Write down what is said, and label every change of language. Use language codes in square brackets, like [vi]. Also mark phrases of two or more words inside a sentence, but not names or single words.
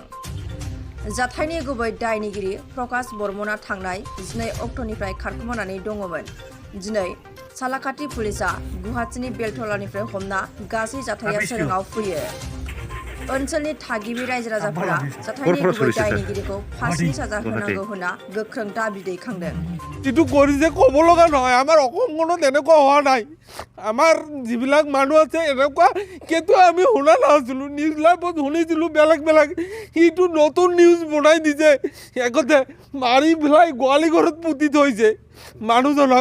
[brx] जाथायनि गुबै दायनिगिरि प्रकाश बर्मनआ थांनाय 12 अक्ट'निफ्राय खारखोमानानै दङमोन। दिनै सालाकाटि पुलिसआ गुवाहाटीनि बेलतलानिफ्राय हमना गासै जाथाया सोराङाव फैयो। ओनसोलनि थागिबि रायजो राजाफोरा जाथायनि गुबै दायनिगिरिखौ फासिनि साजा होनांगौ होनना गोख्रों दाबि दैखांदों। [as] যিটো কৰিছে ক'ব লগা নহয়, আমাৰ অসমখনত এনেকুৱা হোৱা নাই। আমাৰ যিবিলাক মানুহ আছে এনেকুৱা কেতিয়াও আমি শুনা নাছিলোঁ। নিউজ লাইভত শুনিছিলোঁ বেলেগ বেলেগ, সিটো নতুন নিউজ বনাই দিছে। একতে মাৰি পেলাই গোৱালি ঘৰত পুতি থৈছে মানুহজনক।